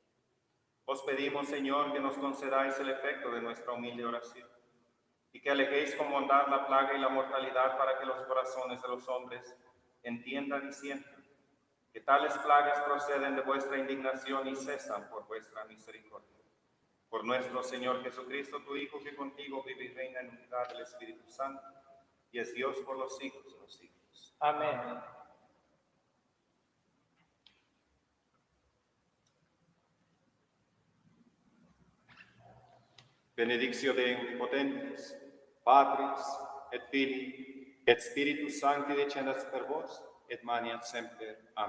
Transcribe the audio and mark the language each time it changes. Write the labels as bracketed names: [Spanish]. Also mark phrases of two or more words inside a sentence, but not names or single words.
[Spanish] Os pedimos, Señor, que nos concedáis el efecto de nuestra humilde oración, y que alejéis con bondad la plaga y la mortalidad, para que los corazones de los hombres entiendan y sientan que tales plagas proceden de vuestra indignación y cesan por vuestra misericordia. Por nuestro Señor Jesucristo, tu Hijo, que contigo vive y reina en unidad del Espíritu Santo, y es Dios por los siglos de los siglos. Amén. [Latin] Benedictio Dei omnipotens, Patris et Filii et Spiritus Sancti descendat per vos, et maniat semper.